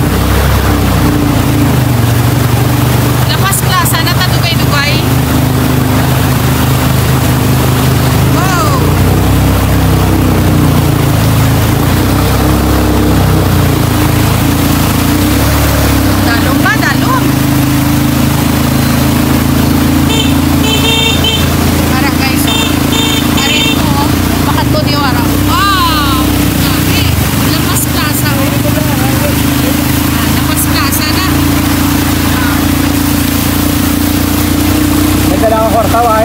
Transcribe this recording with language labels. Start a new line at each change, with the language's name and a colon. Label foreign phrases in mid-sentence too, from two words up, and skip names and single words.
Hiligaynon: Lapas Plaza na ta dugay-dugay.
English: Wow.
Hiligaynon: Dalom ba? Dalom. Para guys, oh. Ari ito, oh. Bakit to di wara? Wow. Grabe. Lapas Plaza, oh. Lapas Plaza na.
Filipino: May dala akong kwarta, ay.